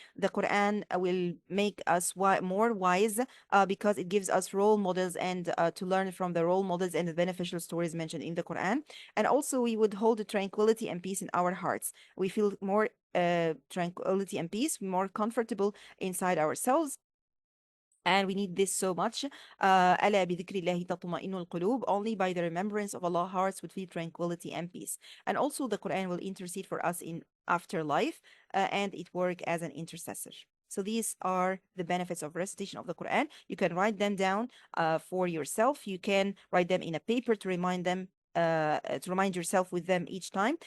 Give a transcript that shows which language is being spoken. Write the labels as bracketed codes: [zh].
[en] The Quran will make us more wise, because it gives us role models, and to learn from the role models and the beneficial stories mentioned in the Quran. And also we would hold the tranquility and peace in our hearts. We feel more tranquility and peace, more comfortable inside ourselves. And we need this so much. [ar] ألا بذكر الله تطمئن القلوب. [en] Only by the remembrance of Allah hearts would feel tranquility and peace. And also the Quran will intercede for us in afterlife, and it work as an intercessor. So these are the benefits of recitation of the Quran. You can write them down for yourself. You can write them in a paper to remind them. To remind yourself with them each time.